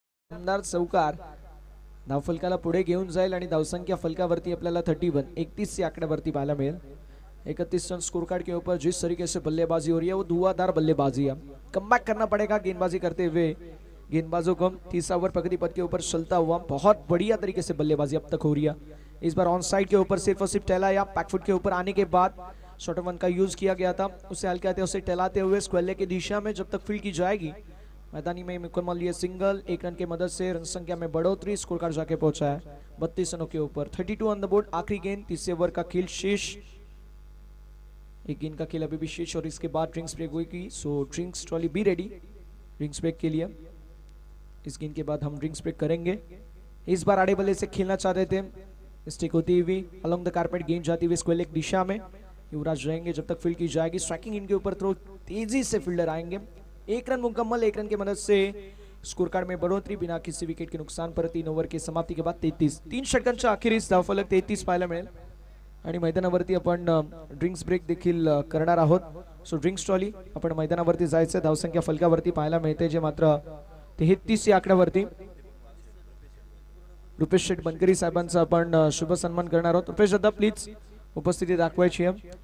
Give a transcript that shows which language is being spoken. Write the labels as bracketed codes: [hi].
[mr] चौकार धावफलकाला पुढे घेऊन जाईल आणि धावसंख्या फलकावरती आपल्याला 31, 31 या आंकड्यावरती पाहायला मिळेल. [hi] 31 रन स्कोर कार्ड के ऊपर जिस तरीके से बल्लेबाजी हो रही है वो धुआंधार बल्लेबाजी है. कमबैक करना पड़ेगा गेंदबाजी करते हुए गेंदबाजों को. 30 ओवर प्रगति पथ के ऊपर चलता हुआ बहुत बढ़िया तरीके से बल्लेबाजी अब तक हो रही है. इस बार ऑन साइड के ऊपर सिर्फ और सिर्फ टहला या बैकफुट के ऊपर आने के बाद शॉर्ट वन का यूज किया गया था. उसे हल्के हाथे उसे टहलाते हुए स्क्वेले की दिशा में जब तक फील्ड की जाएगी मैदानी में मुकम्मल ये सिंगल. 1 रन की मदद से रन संख्या में बढ़ोतरी. स्कोर कार्ड जाके पहुंचा है 32 रनों के ऊपर. [en] 32 on the board. [hi] आखिरी गेंद 30 ओवर का खेल शेष. एक गेंद का खेल अभी भी शेष और इसके बाद ड्रिंक्स ब्रेक होगी. [en] so drinks trolley be ready [hi] drinks break के लिए. इस गेंद के बाद हम ड्रिंक्स ब्रेक करेंगे. इस बार आड़े बल्ले से खेलना चाह रहे थे. मिस्टेक होती हुई [en] along the carpet [hi] गेंद जाती हुई स्क्वेल एक दिशा में. युवराज रहेंगे जब तक फील्ड की जाएगी. स्ट्राइकिंग इनके ऊपर थ्रो तेजी से फील्डर आएंगे. 1 रन मुकम्मल. 1 रन की मदद से स्कोर कार्ड में बढ़ोतरी बिना किसी विकेट के नुकसान पर. 3 ओवर की समाप्ति के बाद 33. [mr] 3 षटकांच्या अखेरीस धावफलक 33 पाहायला मिळेल आणि मैदानावरती आपण ड्रिंक्स ब्रेक देखील करणार आहोत. सो ड्रिंक्स ट्रॉली आपण मैदानावरती जायचं. धावसंख्या फलकावरती पाहायला मिळते जे मात्र 33 या आकड्यावरती. रुपेश शेठ बनकरी साहेबांचा आपण शुभ सन्मान करणार आहोत. रुपेश दादा प्लीज उपस्थिती दाखवायची आहे.